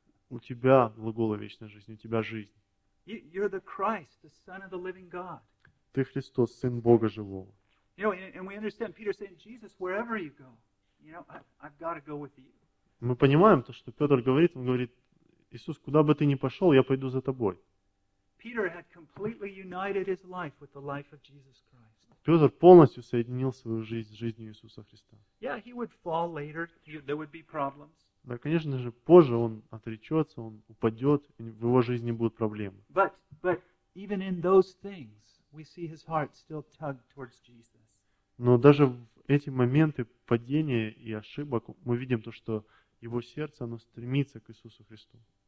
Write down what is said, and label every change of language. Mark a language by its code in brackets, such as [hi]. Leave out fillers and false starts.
[ru] У тебя глагола вечная жизнь, у тебя жизнь. [en] You're the Christ, the Son of the living God. [ru] Ты Христос, Сын Бога Живого. [en] You know, and we understand Peter saying, Jesus, wherever you go, you know, I've got to go with you. [ru] Мы понимаем то, что Петр говорит, он говорит, Иисус, куда бы ты ни пошел, я пойду за тобой. [en] Peter had completely united his life with the life of Jesus Christ. [ru] Петр полностью соединил свою жизнь с жизнью Иисуса Христа. [en] Yeah, he would fall later. There would be problems. [ru] Да, конечно же, позже он отречется, он упадет, и в его жизни будут проблемы. [en] But even in those things, we see his heart still tugged towards Jesus. [ru] Но даже в эти моменты падения и ошибок мы видим то, что его сердце, оно стремится к Иисусу Христу.